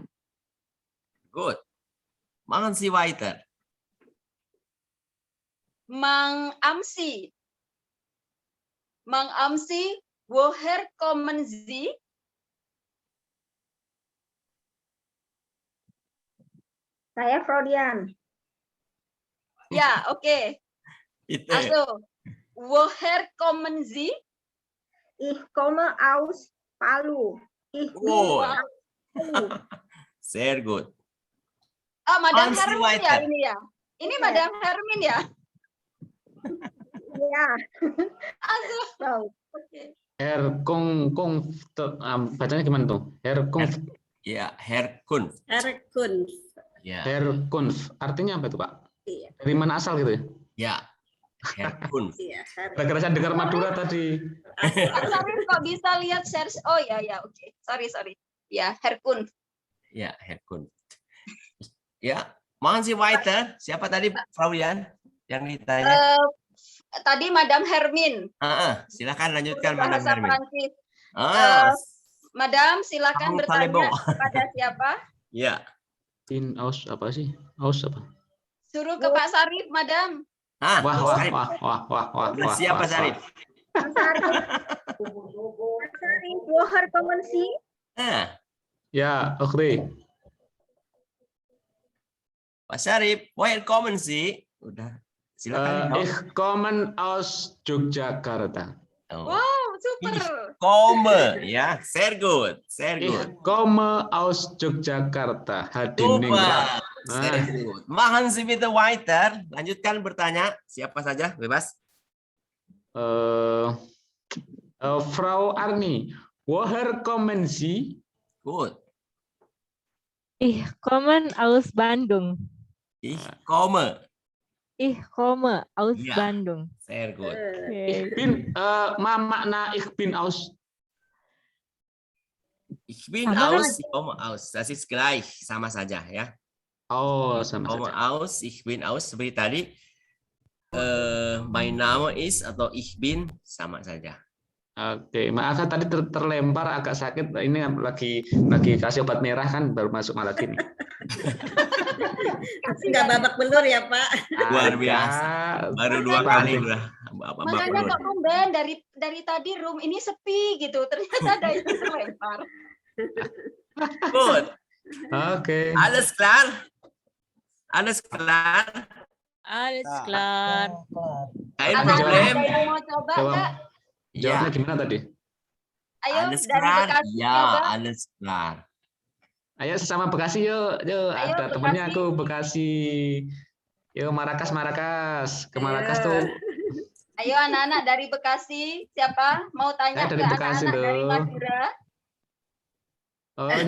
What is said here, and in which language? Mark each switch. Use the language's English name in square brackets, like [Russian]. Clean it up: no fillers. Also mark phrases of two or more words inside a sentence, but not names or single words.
[German] Gut. Machen Sie weiter. Mang Amsi, woher kommen Sie? [Indonesian] Saya Freudian. Ya, oke. Itu. [German] Also, woher kommen Sie? Ich komme aus Palu. Ich bin Oh. Palu. Sehr gut. [Indonesian] Ah, Madam Hansi Hermin ya Waiter. ini ya. Ini Madam Hermin ya. Ya. Also, oke. Bacanya gimana tuh? Ya, Herkunft. Herkunft. Ya. Herkunft. Artinya apa itu, Pak? Iya. Dari mana asal gitu ya? Ya. Herkunft. Iya, Gara-gara saya dengar Madura tadi. Sorry kok bisa lihat share. Oh ya ya, oke. Sorry. Ya, Herkunft. Ya, Herkunft. Ya, mohon si Waiter. Siapa tadi, Frau Yan? Yang ditanya? Tadi Madam Hermin. Silakan lanjutkan, Madam Bahasa Hermin. Prancis. Ah, Madam, silakan Kamu bertanya Talebo. kepada siapa? ya. In aus apa sih? Aus apa? Suruh ke Pak Sarif, Madam. Ah, Wah. Udah siap, Pak Sarif? Pak Sarif. Pak Sarif, [German] woher kommen Sie? [Indonesian] Ya, oke. Pak Sarif, welcome sih. Udah, silakan. [German] Ich komme aus Yogyakarta. Wow, super. Komme, ya, sehr good. Ich komme aus Yogyakarta. Super, Hadiningrat. sehr good. Machen Sie bitte weiter. [Indonesian] Lanjutkan bertanya. Siapa saja, bebas. [German] Frau Arni, woher kommen Sie? Good. Ich komme aus Bandung. Ich komme. Ich komme aus Ja. Bandung. Sehr good. Ich bin, makna ich bin aus. Ich bin [Indonesian] Sama [German] aus, ich komme aus. Das ist gleich, [Indonesian] sama saja ya. Oh, sama [German] Komme [Indonesian] saja. [German] aus, ich bin aus. [Indonesian] Seperti tadi, [German] mein Name ist atau ich bin, [Indonesian] sama saja. Oke, maaf tadi terlempar agak sakit. Ini lagi kasih obat merah kan baru masuk malah gini. Nggak babak belur ya, Pak. Luar biasa. Baru 2 kali udah. Makanya kok tumben dari tadi room ini sepi gitu. Ternyata ada yang terlempar. Good. Oke. [German] Alles klar? Alles klar? Alles klar. Kein [Indonesian] Anak-anak [German] Problem? [Indonesian] ada yang mau coba nggak? Jawabnya Ya, gimana tadi? Ayo [German] alles [Indonesian] dari [German] klar? [Indonesian] Bekasi Ya, coba. [German] alles klar. [Indonesian] Ayo sesama Bekasi yuk. Ayo, Ada Bekasi. temennya aku Bekasi. Yuk Marakas. Ke Marakas tuh. Ayo anak-anak dari Bekasi. Siapa mau tanya Dari ke Bekasi anak-anak dari loh. Madura? Oh ini